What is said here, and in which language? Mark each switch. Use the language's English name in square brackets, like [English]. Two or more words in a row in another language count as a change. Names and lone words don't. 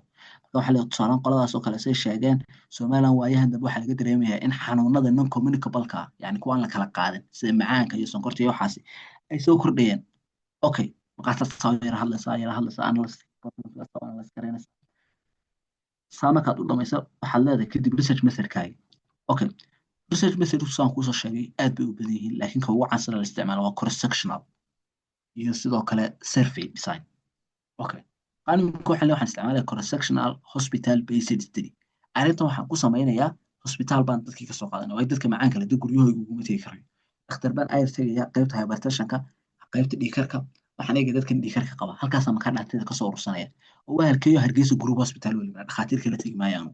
[Somali] marka waxaa la tusaalaan qoladaas oo kale say sheegeen Somaliland waayahan dambe waxaa laga dareemayaa in xanuunada [English] non communicable-ka [Somali] yani kuwaan la kala qaadin sida macaanka iyo sonkorta iyo waxaasi ay soo kordhayeen. okay markaasaad soo yara hadlaysaa analyst garaynaysaa saa markaad u dhamaysa waxaad leedahay kadib [English] research method-kaaga. [Somali] okay [English] research method [Somali] saan kuusoo sheegay aad bay u badan yihiin laakiin ka ugu caansan la isticmaalo waa [English] cross sectional [Somali] iyo sidoo kale [English] survey design. [Somali] okay qaanimka waxaan isticmaalaya [English] cross sectional hospital based study. [Somali] arrintan waxaan ku samaynayaa hospital baan dadkii ka soo qaadanaya waa dadka macaanka leh dad guryahooda uguma tegi karayo. dhakhtar baan ayar tegaya qaybta hypertension-ka qaybta dhiigkarka waxaan eegaya dadkan dhiigkarka qaba halkaasaan markaa dhacdada kasoo urursanaya oo waa halkeeyo Hargeysa group hospital weliba dhakhaatiir kala tegi maayaan.